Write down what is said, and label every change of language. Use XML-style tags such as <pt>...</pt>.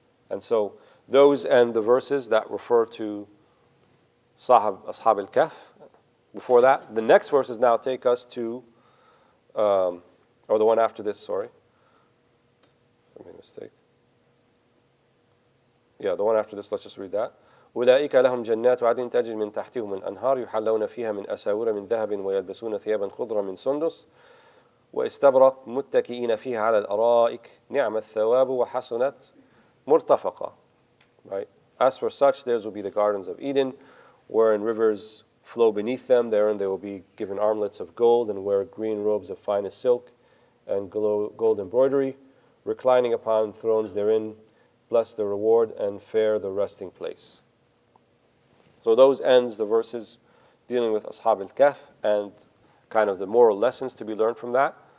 <en>And so those end the verses that refer to Ashab al-Kahf. Before that, the next verses now take us to, or the one after this, sorry. I made a mistake. Yeah, the one after this, let's just read that.</en> <ar>أولئك لهم جنات عدن تجري من تحتهم الأنهار يحلون فيها من أساور من ذهب ويلبسون ثيابا خضرا من سندس واستبرق متكئين فيها على الأرائك نعم الثواب وحسنت مرتفقا.</ar> <en>Right? As for such, theirs will be the gardens of Eden, wherein rivers flow beneath them. Therein they will be given armlets of gold and wear green robes of finest silk and gold embroidery, reclining upon thrones therein. Bless the reward and fair the resting place. So those ends the verses dealing with Ashab al-Kahf and kind of the moral lessons to be learned from that.</en>